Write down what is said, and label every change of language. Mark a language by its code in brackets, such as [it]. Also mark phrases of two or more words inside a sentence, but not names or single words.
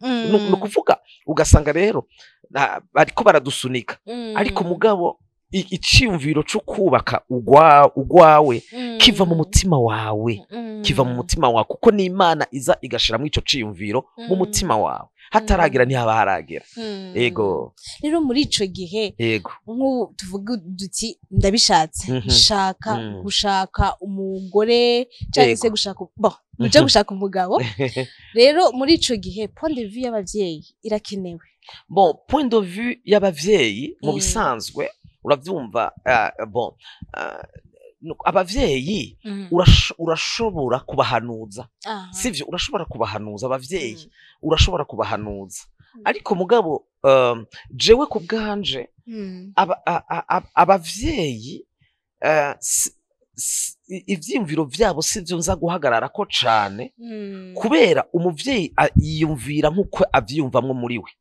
[rn] No kuvuga ugasanga rero bariko baradusunika, ariko mugabo iciyumviro cyo kubaka ugwawe kiva mu mutima wawe, kuko ni Imana iza igashira mu ico ciyumviro mu mutima wawe, hataragira ntihaba haragera. Ego rero muri ico gihe nk'ubu tuvuga duti ndabishatse gushaka umugore cyangwa se gushaka umugabo. Rero muri ico gihe [fr] point de vue [rn] y'abavyeyi irakenewe. [fr] Point de vue [rn] y'abavyeyi mu bisanzwe uravyumva. Abavyeyi urashobora kubahanuza, sivyo? Urashobora kubahanuza abavyeyi, urashobora kubahanuza, ariko mugabo jewe ku bwanje abavyeyi ivyimviro vyabo sivyo nza guhagarara ko cane, kubera umuvyeyi yiyumvira nkuko avyumvamwo muri we.